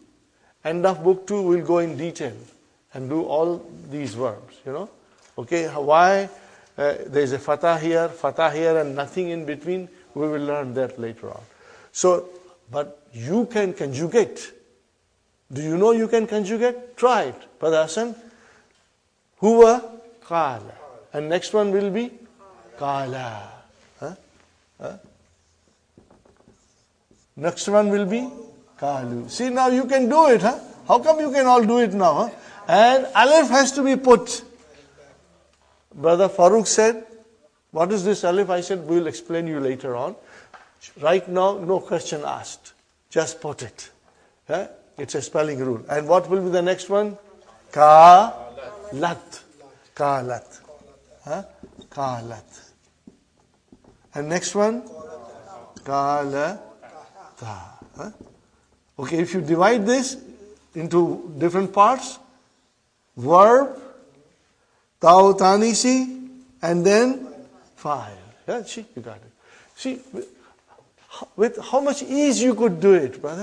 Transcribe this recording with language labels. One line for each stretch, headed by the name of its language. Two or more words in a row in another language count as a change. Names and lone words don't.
English: End of book 2 we'll go in detail. and do all these verbs, Okay, why there is a fatah here, and nothing in between, we will learn that later on. So, but you can conjugate. Do you know you can conjugate? Try it. Brother Hassan,
Arabic: huwa qala.
English: And next one will be qala. Next one will be qalu. See, now you can do it, huh? How come you can all do it now, huh? And alif has to be put. Brother Farooq said, what is this alif? I said, we'll explain you later on. Right now, no question asked. Just put it. Huh? It's a spelling rule. And what will be the next one?
Arabic: Ka-lat. Ka-lat. Huh? Ka-lat.
English: And next one?
Arabic: Ka-la-ta.
English: Huh? Okay, if you divide this into different parts, verb,
Arabic: ta'u tanisi,
English: and then fa'il. Yeah, see, you got it. See, with how much ease you could do it, brother.